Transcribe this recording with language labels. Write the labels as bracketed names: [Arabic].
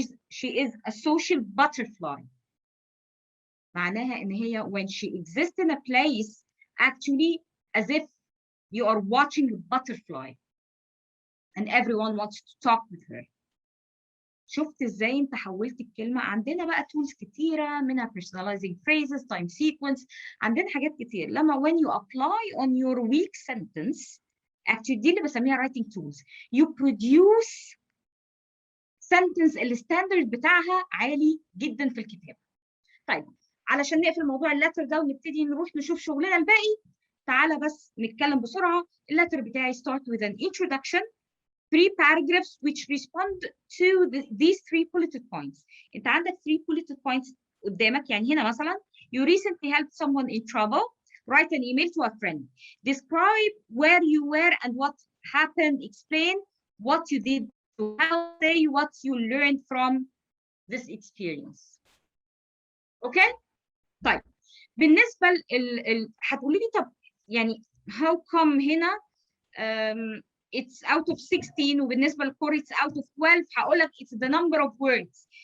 [English] she is a social butterfly. [Arabic] معناها ان هي [English] when she exists in a place actually as if you are watching a butterfly and everyone wants to talk with her. [Arabic] شفت ازاي انت حولت الكلمه؟ عندنا بقى tools كتيره منها [English] personalizing phrases, time sequence، [Arabic] عندنا حاجات كتير. لما [English] when you apply on your weak sentence actually [Arabic] دي اللي بسميها [English] writing tools. you produce sentence [Arabic] الستاندرد بتاعها عالي جدا في الكتابه. طيب علشان نقفل موضوع اللتر ده ونبتدي نروح نشوف شغلنا الباقي، تعالى بس نتكلم بسرعه. اللتر بتاعي [English] start with an introduction, 3 paragraphs which respond to these 3 bulleted points. [Arabic] انت عندك 3 bulleted points قدامك. يعني هنا مثلا [English] you recently helped someone in trouble, write an email to a friend, describe where you were and what happened, explain what you did, how say what you learned from this experience. [Arabic] اوكي؟ طيب بالنسبه هتقولي لي طب يعني [English] how come [Arabic] هنا [English] it's out of 16 [Arabic] وبالنسبه للكور [English] it's out of 12؟ [Arabic] هقول لك [English] it's the number of words.